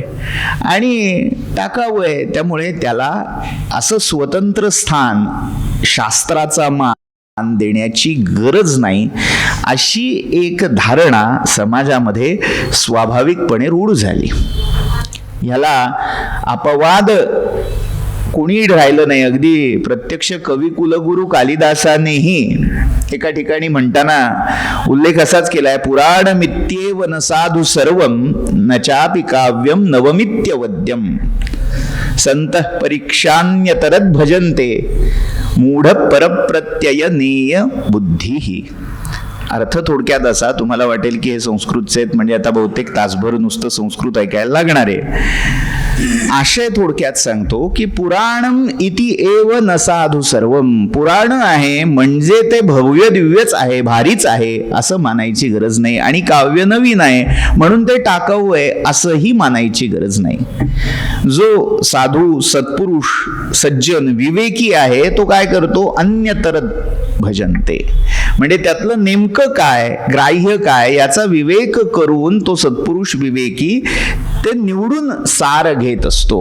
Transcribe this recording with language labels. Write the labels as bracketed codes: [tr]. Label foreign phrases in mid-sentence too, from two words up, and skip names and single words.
[mr] आणि टाकाऊ आहे त्यामुळे त्याला असं स्वतंत्र स्थान, शास्त्राचा मान देण्याची गरज नाही, अशी एक धारणा समाजामध्ये स्वाभाविकपणे रूढ झाली. ह्याला अपवाद कोणी राहिलं नाही. अगदी प्रत्यक्ष कवी कुलगुरू कालिदासानेही एका ठिकाणी म्हणताना उल्लेख असाच केलाय, [sa] पुराण मित्येव न साधु सर्वम न चापि काव्यम नवमित्यवद्यम संतः परीक्षान्यतरद भजन्ते मूढ परप्रत्यय नेय बुद्धी. [mr] अर्थ थोडक्यात असा, तुम्हाला वाटेल की हे संस्कृतचे आहेत म्हणजे आता बहुतेक तासभर नुसतं संस्कृत ऐकायला लागणार आहे. आशय थोडक्यात सांगतो की [sa] पुराणम इति एव न साधु सर्वम, [mr] पुराण आहे म्हणजे ते भव्य दिव्यच आहे, भारीच आहे असं मानायची गरज नाही. आणि काव्य नवीन आहे म्हणून ते टाकाऊ आहे असंही मानायची गरज नाही. जो साधू सत्पुरुष सज्जन विवेकी आहे तो काय करतो, [sa] अन्यतर भजनते, [mr] म्हणजे त्यातलं नेमकं काय, ग्राह्य काय याचा विवेक करून तो सत्पुरुष विवेकी ते निवडून सार घेत असतो.